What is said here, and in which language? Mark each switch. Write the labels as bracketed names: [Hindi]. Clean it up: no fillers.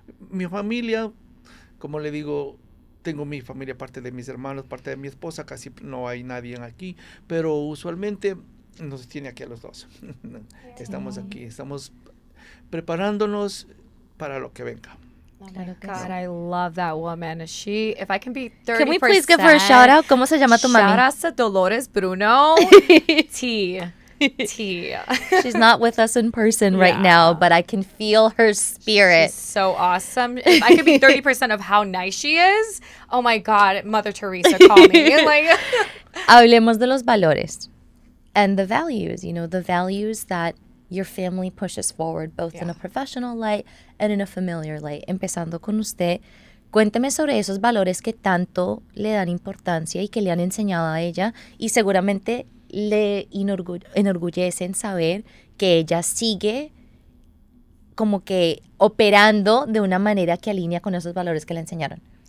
[Spanish] Mi familia, como le digo, tengo mi familia, parte de mis hermanos, parte de mi esposa, casi no hay nadie aquí, pero usualmente nos tiene aquí a los dos. Estamos aquí, estamos preparándonos para lo que venga. [English] Oh my God, I love that woman. If I can be 30%. Can we please give her a shout out? [Spanish] ¿Cómo se llama tu mami? [English] Shout out to Dolores Bruno. T. She's not with us in person right now, but I can feel her spirit. She's so awesome. If I could be 30% of how nice she is, oh my God, Mother Teresa, call me. [Spanish] Hablemos de los valores [English] and the values, the values that your family pushes forward, both in a professional light and in a familiar light. [Spanish] Empezando con usted, cuénteme sobre esos valores que tanto le dan importancia y que le han enseñado a ella, y seguramente le enorgullecen saber que ella sigue como que operando de una manera que alinea con esos valores que le enseñaron.